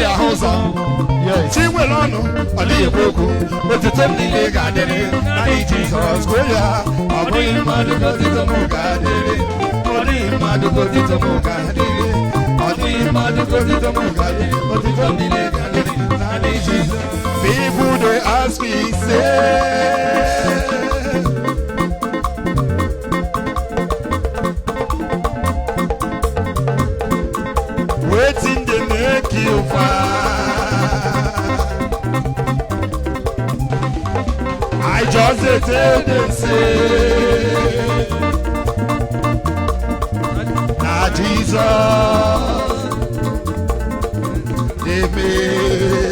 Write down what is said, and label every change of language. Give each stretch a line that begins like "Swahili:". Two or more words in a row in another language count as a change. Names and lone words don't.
Igbo: ya ahụ ụzọ Chi nwere ọnụ ọ dị ya ekwu okwu Otito m niile ga-adịrị Naanị Jizọs kwuo ya Ọ bụghị mmadụ ka otito m ga-adịrị Ọ dịghị mmadụ ka otito m ga-adịrị Ọ dịghị mmadụ ka otito m ga-adịrị Otito m niile ga-adịrị Naanị Jizọs
Nigerian Pidgin: People they ask me say Waiting they make you fine I just tell them say Na Jesus they make